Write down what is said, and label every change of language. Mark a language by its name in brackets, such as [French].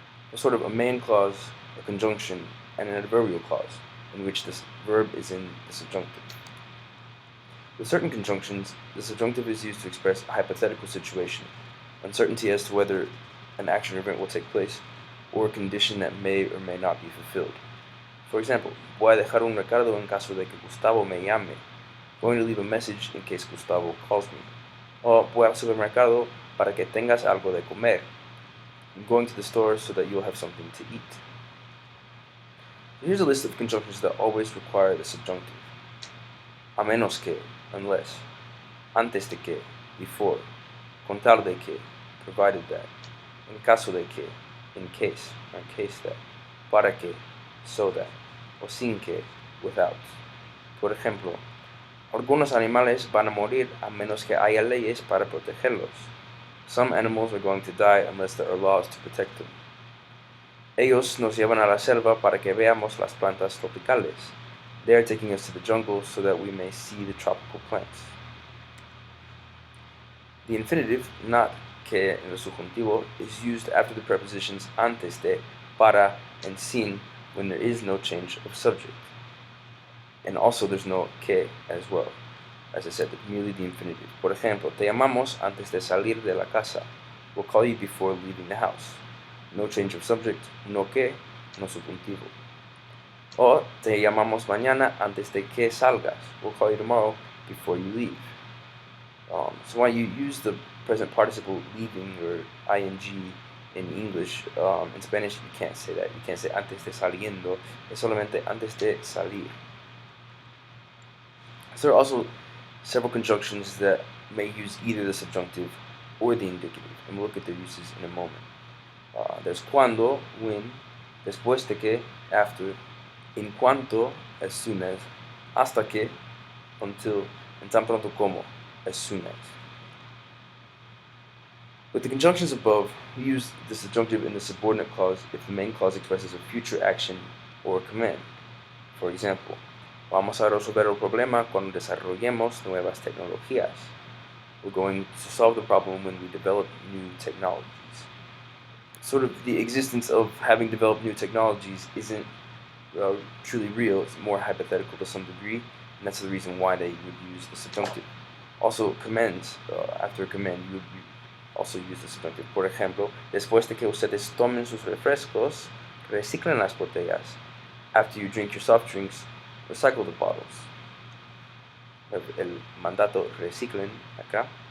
[English] There's sort of a main clause, a conjunction, and an adverbial clause, in which this verb is in the subjunctive. With certain conjunctions, the subjunctive is used to express a hypothetical situation, uncertainty as to whether an action or event will take place, or a condition that may or may not be fulfilled. For example, [Spanish] voy a dejar un recado en caso de que Gustavo me llame. [English] Going to leave a message in case Gustavo calls me. [Spanish] O voy al supermercado para que tengas algo de comer. [English] I'm going to the store so that you'll have something to eat. Here's a list of conjunctions that always require the subjunctive. [Spanish] A menos que, [English] unless. [Spanish] Antes de que, [English] before. [Spanish] Con tal de que, [English] provided that. [Spanish] En caso de que, [English] in case, or in case that. [Spanish] Para que, [English] so that. [Spanish] O sin que, [English] without. [Spanish] Por ejemplo, algunos animales van a morir a menos que haya leyes para protegerlos. [English] Some animals are going to die unless there are laws to protect them. [Spanish] Ellos nos llevan a la selva para que veamos las plantas tropicales. [English] They are taking us to the jungle so that we may see the tropical plants. The infinitive, not que in the subjuntivo, is used after the prepositions antes de, para, and sin when there is no change of subject. And also there's no que as well. As I said, merely the infinitive. [Spanish] Por ejemplo, te llamamos antes de salir de la casa. [English] We'll call you before leaving the house. No change of subject, no que, no subjuntivo. [Spanish] O te llamamos mañana antes de que salgas. [English] We'll call you tomorrow before you leave. So when you use the present participle leaving or ing in English, in Spanish you can't say that. You can't say [Spanish] antes de saliendo. Es solamente antes de salir. [English] So there are also several conjunctions that may use either the subjunctive or the indicative, and we'll look at their uses in a moment. There's cuando, when, después de que, after, en cuanto, as soon as, hasta que, until, and tan pronto como, as soon as. With the conjunctions above, we use the subjunctive in the subordinate clause if the main clause expresses a future action or a command. For example, [Spanish] vamos a resolver el problema cuando desarrollemos nuevas tecnologías. [English] We're going to solve the problem when we develop new technologies. Sort of the existence of having developed new technologies isn't truly real. It's more hypothetical to some degree, and that's the reason why they would use the subjunctive. Also, commands, after a command, you would also use the subjunctive. [Spanish] Por ejemplo, después de que ustedes tomen sus refrescos, reciclen las botellas. [English] After you drink your soft drinks, recycle the bottles. [Spanish] El mandato reciclen acá.